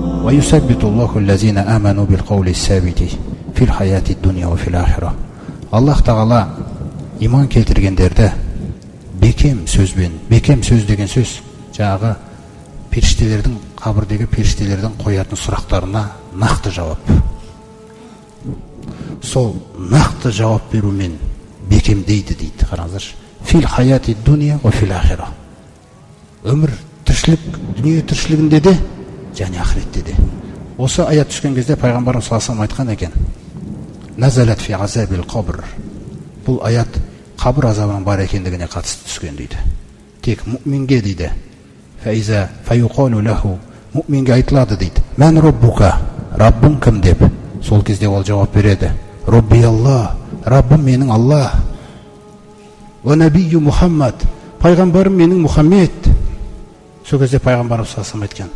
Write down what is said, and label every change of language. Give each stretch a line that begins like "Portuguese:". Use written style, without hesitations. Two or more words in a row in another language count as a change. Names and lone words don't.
Kazakh: Аллах Тағала иман келтіргендерді бекем сөзбен, бекем сөз деген сөз жаңағы періштелердің, қабірдегі періштелердің қоятын сұрақтарына нақты жауап. Сол нақты жауап берумен бекемдейді дейді. Қараңыздаршы.
Arabic: في الحياة الدنيا وفي الآخرة.
Kazakh: Өмір, тіршілік, дүние тіршілігінде де және ақыретте де. Осы аят түскен кезде пайғамбарымыз
Arabic: صلى الله عليه
Kazakh: айтқан екен.
Arabic: نزلت في عذاب القبر.
Kazakh: Бұл аят қабір азабының бар екендігіне қатысты түскен дейді. Тек мұъминге дейді.
Arabic: فإذا فيقال له.
Kazakh: Мұъминге айтылады дейді.
Arabic: من ربك?
Kazakh: Раббың кім деп. Сол кезде ол жауап береді.
Arabic: ربي الله.
Kazakh: Раббым менің Аллах.
Arabic: ونبيي محمد.
Kazakh: Пайғамбарым менің Мұхаммед. Сол кезде пайғамбарымыз
Arabic: صلى الله عليه
Kazakh: айтқан.